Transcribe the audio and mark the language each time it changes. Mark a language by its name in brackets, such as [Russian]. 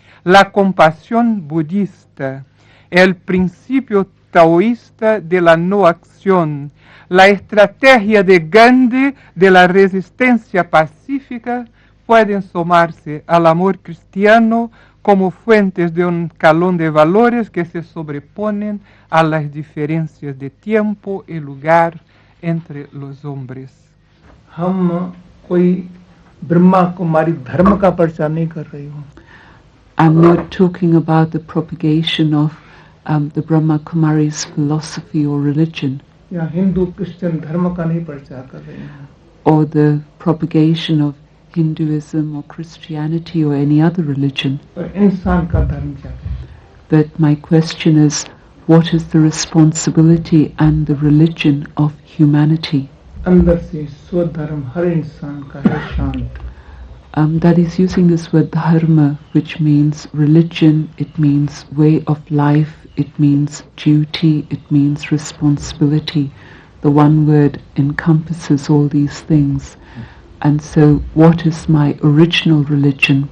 [Spanish] la compasión budista, el principio taoísta de la no acción, la estrategia de Gandhi de la resistencia pacífica pueden sumarse al amor cristiano como fuentes de un escalón de valores que se sobreponen a las diferencias de tiempo y lugar entre los hombres. [Hindi] हम कोई ब्रह्मा कुमारी धर्म का प्रचार नहीं कर रही हूँ. [English] I'm not talking about the propagation of the Brahma Kumaris philosophy or religion, [Hindi] या हिंदू क्रिश्चियन धर्म का नहीं प्रचार कर रही हूँ. [English] or the propagation of Hinduism or Christianity or any other religion. [Hindi] पर इंसान का धर्म क्या है? [English] But my question is, what is the responsibility and the religion of humanity? [Hindi] अंदर से स्वधर्म हर इंसान का है शांत. [English] That is using this word dharma, which means religion, it means way of life, it means duty, it means responsibility. The one word encompasses all these things. And so what is my original religion?